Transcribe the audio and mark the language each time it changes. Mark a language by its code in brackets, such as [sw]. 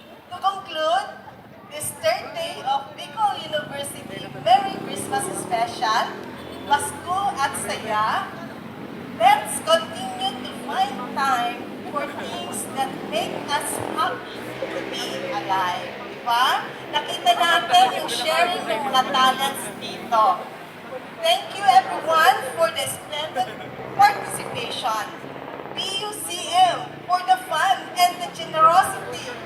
[en] To conclude, this third day of Bicol University Merry Christmas Special, Pasko at Saya, let's continue to find time for things that make us happy to be alive. [tl] Diba? Nakita natin yung sharing ng mga talents dito. [en] Thank you everyone for the splendid participation. BUCM for the fun and the generosity.